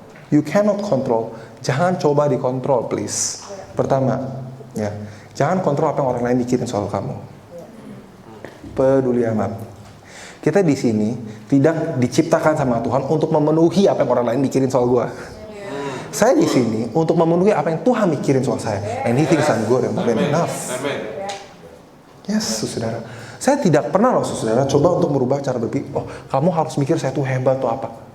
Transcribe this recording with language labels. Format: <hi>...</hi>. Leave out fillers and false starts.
<en>You cannot control.</en> <id>Jangan coba dikontrol, please. Pertama, ya, jangan kontrol apa yang orang lain mikirin soal kamu. Peduli amat. Kita di sini tidak diciptakan sama Tuhan untuk memenuhi apa yang orang lain mikirin soal gua. Saya di sini untuk memenuhi apa yang Tuhan mikirin soal saya.</id> <en>And He thinks I'm good and more than enough. Yes, saudara.</en> <id>Saya tidak pernah loh, saudara, coba untuk merubah cara berpikir. Oh, kamu harus mikir saya tuh hebat atau apa.</id>